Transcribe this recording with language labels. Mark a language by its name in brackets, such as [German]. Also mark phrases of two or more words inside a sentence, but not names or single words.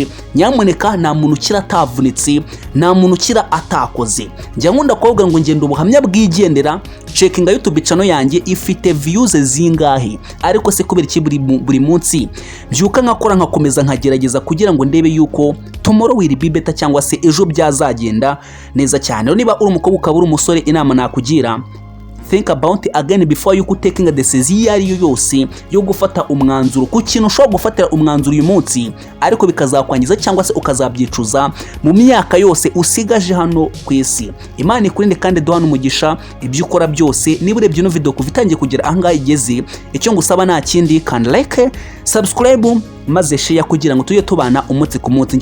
[Kinyarwanda] Nyamuneka nta muntu ukira atavunitse, nta muntu ukira atakoze. Njya nkunda kuvuga ngo ngenda ubuhamya bwigendera, checkinga [English] YouTube channel [Kinyarwanda] yanjye ifite views zingahe, ariko se kubera iki buri munsi byuka nkakora nkakomeza nkagerageza kugira ngo ndebe yuko [English] tomorrow will be better [Kinyarwanda] cyangwa se ejo byazagenda neza cyane. Niba uri umukobwa ukaba uri umusore, inama nakugira, [English] think about it again before you taking a decision [Kinyarwanda] iyo ari yo yose yo gufata umwanzuro ku kintu ushobora gufatira umwanzuro uyu munsi ariko bikazakwangiza cyangwa se ukazabyicuza mu myaka yose usigaje hano ku isi. Imana ikurinde kandi duhana umugisha ibyo ukora byose. Niba urebye no video kuva itangiye kugera ahangaha igeze, icyo ngusaba nta kindi, kandi [English] like, subscribe [Kinyarwanda] maze share kugira ngo tujye tubana umunsi ku munsi.